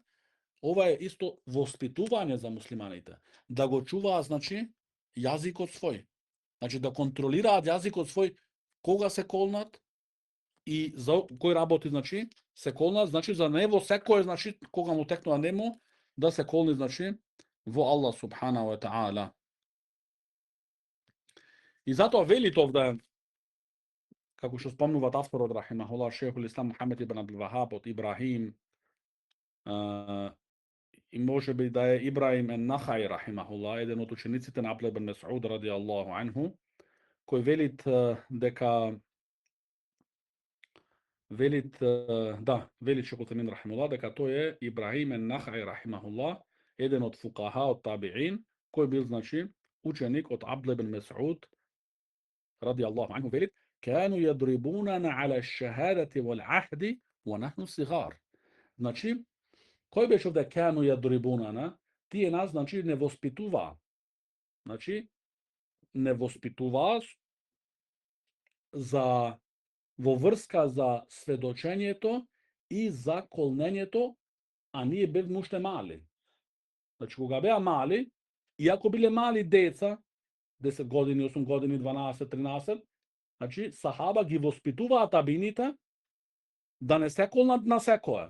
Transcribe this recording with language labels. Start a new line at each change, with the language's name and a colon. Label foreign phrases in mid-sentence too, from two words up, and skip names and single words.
Macedonian: Ова е исто воспитување за муслиманите, да го чуваат значи јазикот свој. Значи да контролираат јазикот свој кога се колнат и за кој работи значи се колнат, значи за него секој значи кога му текнува нему да се колни значи во
Arabic: الله سبحانه وتعالى.
Macedonian: И затоа вели овде, како што спомнуваат авторот рахимахуллах Шейхул Ислам Мухамед ибн Абдул Вахаб од Ибрахим, и може би да е Ибрахим ен-Нахаи рахимахуллах, еден од учениците на Абдулlah ибн Месуд
Arabic: رضي الله عنه,
Macedonian: кој велит дека велит Шейх Утајмин рахимахуллах дека тој е Ибрахим ен-Нахаи рахимахуллах, еден од фукаха од табиин, кој бил значи ученик од Абдулlah ибн Месуд
Arabic: رضي الله عنه,
Macedonian: велит
Arabic: كانوا يضربوننا على الشهادة والعهد ونحن صغار.
Macedonian: Значи, кој беше овде
Arabic: كانوا يضربوننا?
Macedonian: Тие нас значи не воспитуваа. Значи не воспитуваа за во врска за сведочењето и за колнењето, а ние бевме уште мали. Значи кога беа мали, иако биле мали деца, 10 години, 8 години, 12, 13, значи сахаба ги воспитуваат табините да не се колнат на секое.